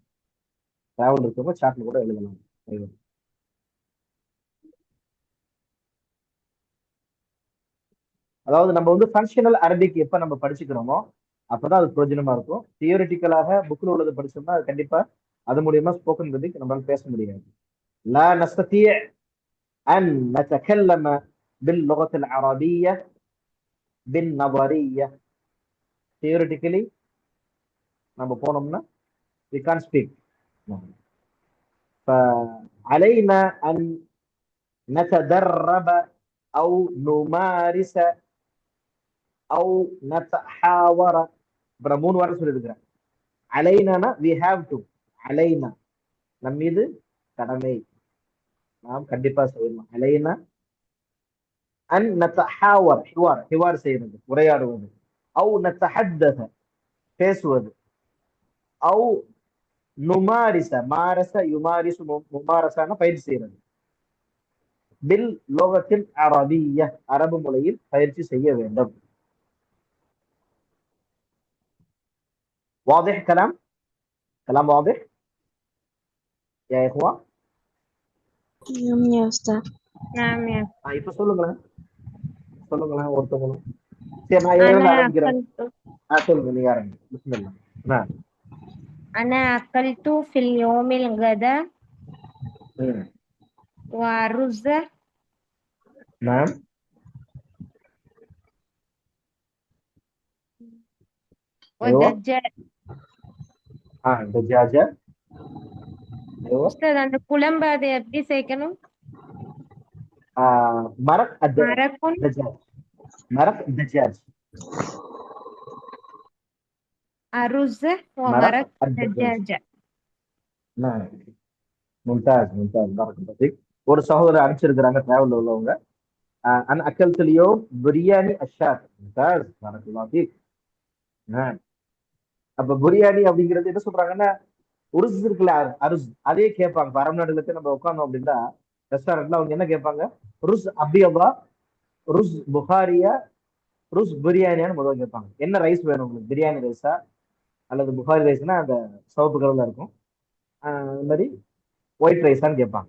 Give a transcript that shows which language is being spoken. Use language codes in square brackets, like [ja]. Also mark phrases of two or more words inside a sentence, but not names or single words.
[ta] டிராவல் இருக்கிறவங்க சாட்ல கூட எழுதலாம். அதாவது நம்ம வந்து ஃபங்க்ஷனல் அரபிக் எப்ப நம்ம படிச்சுக்கிறோமோ அப்பதான் அது பிரயோஜனமா இருக்கும். தியோரிட்டிக்கலாக புக்ல உள்ளது படிச்சோம்னா அது கண்டிப்பா அது மூலியமா ஸ்போக்கன் அரபிக் நம்மளால பேச முடியாது. [ar] لا نستطيع أن نتكلم باللغة العربية بالنظرية. [en] theoretically [ta] நம்ம போனோம்னா [en] we can't speak. [ar] فعلينا أن نتدرب أو نمارس أو نتحاور. [ta] இப்ப நான் 3 வாரம் சொல்லியிருக்கிறேன். அலைனா [en] we have to. [ta] அலைனா நம் மீது கடமை, நாம் கண்டிப்பா செய்யணும். [ar] علينا أن نتحاور حوار. [ta] ஹிவார் செய்யறது உரையாடுவது. [ar] أو نتحدث [ta] பேசுவது. [ar] أو نمارس مارس يمارس ممارسة [ta] பயிற்சி செய்யறது. பில் லோகத்தில் அரபிய அரபு மொழியில் பயிற்சி செய்ய வேண்டும். [ar] واضح كلام؟ كلام واضح يا إخوة؟ نعم يا أستاذ. نعم يا [ta] இப்ப சொல்லுங்களேன் ஒருத்தவங்களும். சரி, நான் [ar] أنا [ta] எதுல ஆரம்பிக்கிறேன்? [ar] أكلت [ta] சொல்லுங்க, நீங்க ஆரம்பிங்க. பிஸ்மில்லா. நான் [ar] أنا أكلت في اليوم الغداء ம். ورز نعم. ايوه. ودجاج. دجاجة. ايوه. [ta] உஸ்தாத் அந்த குழம்பு அதை எப்படி சேர்க்கணும்? [ar] مرق மரக்கும் الدجاج. مرق الدجاج. அருஸ் مرق ومرق الدجاج. دجاجة. نعم. ممتاز ممتاز، بارك الله فيك. [ta] ஒரு சகோதரர் அனுப்பிச்சிருக்கிறாங்க டிராவல்ல உள்ளவங்க. [ar] انا اكلت اليوم برياني الشاة. ممتاز بارك الله فيك. نعم. [ta] அப்ப பிரியாணி அப்படிங்கிறது என்ன சொல்றாங்கன்னா, உருஸ் இருக்குல்ல, அருஸ் அதே கேட்பாங்க. இப்ப அரபு நாடுகளுக்கு நம்ம உட்காந்தோம் அப்படின்னா ரெஸ்டாரண்ட்ல அவங்க என்ன கேட்பாங்க? ருஸ் அபியவா, ருஸ் புகாரியா, ருஸ் பிரியாணியான்னு முதல்ல கேட்பாங்க. என்ன ரைஸ் வேணும் உங்களுக்கு? பிரியாணி ரைஸா அல்லது புகாரி ரைஸ்னா அந்த சிவப்பு கலர்ல இருக்கும், அது மாதிரி ஒயிட் ரைஸான்னு கேட்பாங்க.